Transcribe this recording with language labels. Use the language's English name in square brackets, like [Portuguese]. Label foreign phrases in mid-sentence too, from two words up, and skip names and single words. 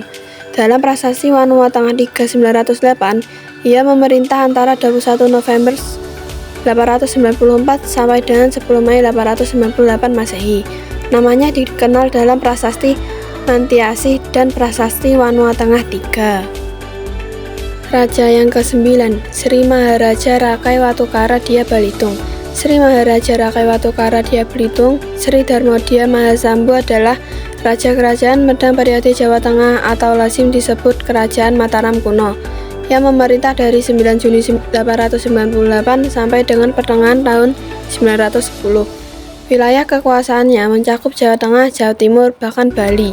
[Indonesian] Dalam prasasti Wanua Tengah 3 908, ia memerintah antara 21 November 894 sampai dengan 10 Mei 898 Masehi. Namanya dikenal dalam prasasti Mantiasih dan prasasti Wanua Tengah 3. Raja yang ke-9, Sri Maharaja Rakai Watukara Dia Balitung. Sri Maharaja Rakai Watukara Dia Belitung, Sri Darmodia Mahasambu adalah Raja Kerajaan Medang periode Jawa Tengah atau lazim disebut Kerajaan Mataram kuno, yang memerintah dari 9 Juni 898 sampai dengan pertengahan tahun 910. Wilayah kekuasaannya mencakup Jawa Tengah, Jawa Timur, bahkan Bali.